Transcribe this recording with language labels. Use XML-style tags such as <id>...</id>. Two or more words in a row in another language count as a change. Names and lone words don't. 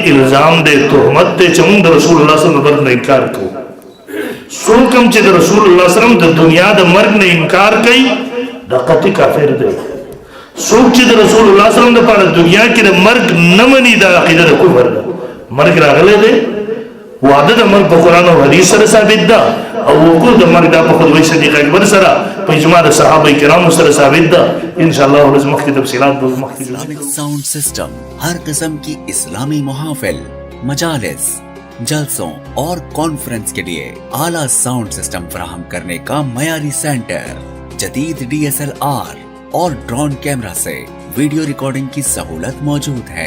<ps>الزام دی تهمت دی چې موږ د</ps> <ar>رسول الله صلی الله علیه وسلم</ar> <ps>انکار کوو څوک چې د</ps> <ar>رسول الله صلی الله علیه وسلم</ar> <ps>د دنیا د مرګ نه انکار کوي دا قطعي کافر دی څوک چې د</ps> <ar>رسول الله صلی الله علیه وسلم</ar> <ps>لپاره دنیا کې د مرګ نه مني دا عقیده د کفر ده مرګ راغلی دی وعده د مرګ په قرآن او حدیث سره ثابت ده او وقوع د مرګ د په خدای صدیق اکبر سره په اجماع د صحابه کرامو سره ثابت ده</ps> <ar>ان شاء الله</ar> <ps>ولز مخکې تفصيلات به مخکې</ps> <ur>اسلامک ساؤنڈ سسٹم ہر قسم کی اسلامی محافل مجالس جلسوں اور کانفرنس کے لیے اعلیٰ ساؤنڈ سسٹم فراہم کرنے کا معیاری سینٹر جدید DSLR اور ڈرون کیمرا سے ویڈیو ریکارڈنگ کی سہولت موجود ہے.</ur>